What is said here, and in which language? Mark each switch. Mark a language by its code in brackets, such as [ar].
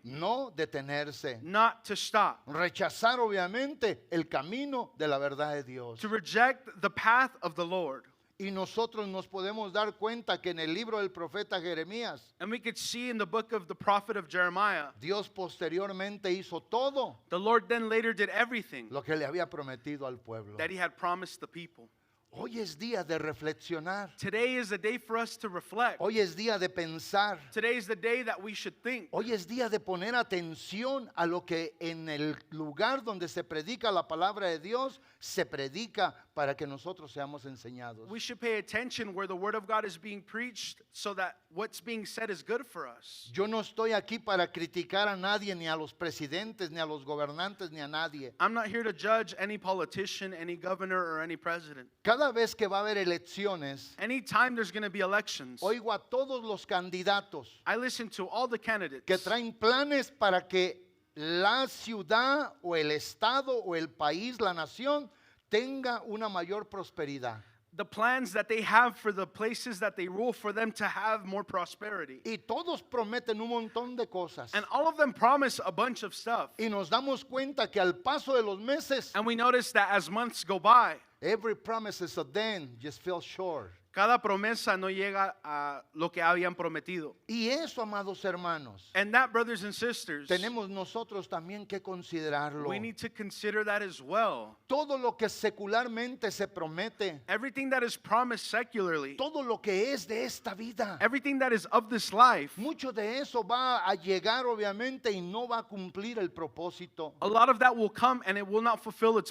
[es] no detenerse, [en] not to stop, [es] rechazar obviamente el camino de la verdad de Dios. [en] to reject the path of the Lord. [es] Y nosotros nos podemos dar cuenta que en el libro del profeta Jeremías, [en] And we could see in the book of the prophet of Jeremiah, [es] Dios posteriormente hizo todo [en] the Lord then later did everything [es] lo que le había prometido al pueblo. [en] that He had promised the people. [es] Hoy es día de reflexionar. [en] Today is the day for us to reflect. [es] Hoy es día de pensar. [en] Today is the day that we should think. [es] Hoy es día de poner atención a lo que en el lugar donde se predica la palabra de Dios se predica para que nosotros seamos enseñados. [en] We should pay attention where the word of God is being preached so that what's being said is good for us. [es] Yo no estoy aquí para criticar a nadie, ni a los presidentes, ni a los gobernantes, ni a nadie. [en] I'm not here to judge any politician, any governor, or any president. [es] Cada vez que va a haber elecciones, [en] Anytime there's going to be elections, [es] oigo a todos los candidatos [en] I listen to all the candidates [es] que traen planes para que la ciudad o el estado o el país, la nación, tenga una mayor prosperidad. [en] the plans that they have for the places that they rule for them to have more prosperity. [es] Y todos prometen un montón de cosas. [en] And all of them promise a bunch of stuff. [es] Y nos damos cuenta que al paso de los meses, [en] And we notice that as months go by, every promises of them just fell short. [es] cada promesa no llega a lo que habían prometido. Y eso, amados hermanos, [en] And that, brothers and sisters, [es] tenemos nosotros también que considerarlo. [en] we need to consider that as well. [es] Todo lo que secularmente se promete, [en] Everything that is promised secularly, [es] todo lo que es de esta vida, [en] everything that is of this life, [es] mucho de eso va a llegar obviamente y no va a cumplir el propósito. [en] a lot of that will come and it will not fulfill its